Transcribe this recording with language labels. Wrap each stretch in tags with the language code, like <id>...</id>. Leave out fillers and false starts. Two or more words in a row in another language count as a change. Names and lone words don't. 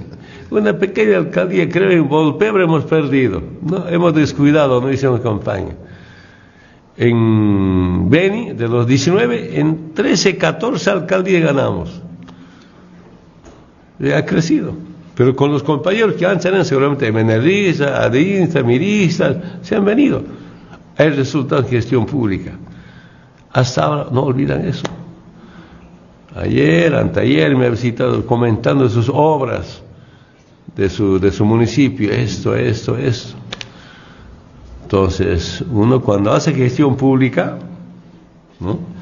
<es>Una pequeña alcaldía, creo, en Volpebre hemos perdido. ¿No? Hemos descuidado, no hicimos campaña. En Beni, de los 19, en 13, 14 alcaldías ganamos. Ha crecido. Pero con los compañeros que antes eran seguramente meneristas, adinistas, miristas, se han venido. Hay resultado en gestión pública. Hasta ahora no olvidan eso. Ayer, anteayer me ha visitado comentando sus obras de su municipio, esto. Entonces, uno cuando hace gestión pública, ¿no?</es>